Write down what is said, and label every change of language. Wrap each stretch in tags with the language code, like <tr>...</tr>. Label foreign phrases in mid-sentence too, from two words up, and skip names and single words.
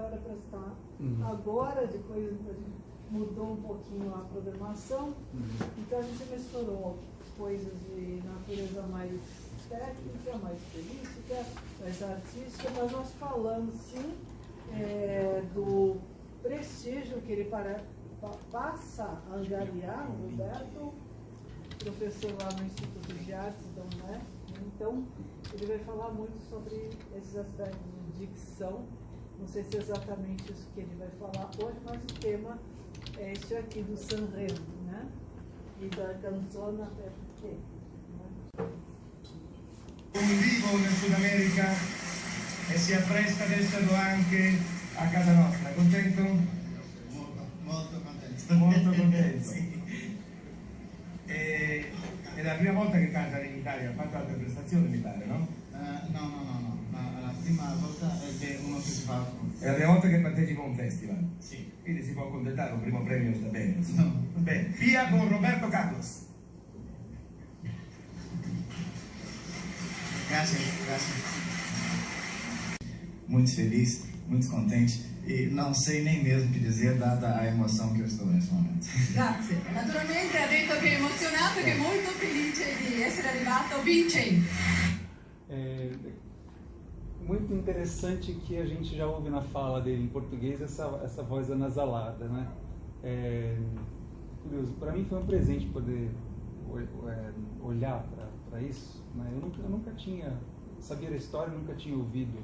<pt>era para estar agora, depois a gente mudou um pouquinho a programação, então a gente misturou coisas de natureza mais técnica, mais política, mais artística, mas nós falamos sim do prestígio que ele passa a angariar, o Roberto, professor lá no Instituto de Artes, então ele vai falar muito sobre esses aspectos de dicção. Não sei se é exatamente isso que ele vai falar hoje, mas o tema é este aqui do Sanremo, né? E da</pt> <it>canzona perché. Vivo nel Sud America e si appresta ad esserlo anche a casa nostra. Contento? Molto contento. Molto contento. Sì. È la prima volta che canta in Italia, ha fatto altre prestazioni mi pare, no? No. La prima volta è che uno che si fa. È la prima volta che partecipa a un festival. Sì. Quindi si può accontentare, un primo premio sta bene. No. Bene, via con Roberto Carlos. Grazie.</it> <pt>Muito feliz, muito contente e não sei nem mesmo o que dizer, dada a emoção que eu estou nesse momento.</pt> <it>Grazie. Naturalmente ha detto che è emozionato e che è molto felice di essere arrivato vincente.</it> <pt>Muito interessante que a gente já ouve na fala dele em português essa voz anasalada, né? Curioso. Para mim foi um presente poder olhar para isso, né? Eu nunca tinha, sabia da história, nunca tinha ouvido.</pt>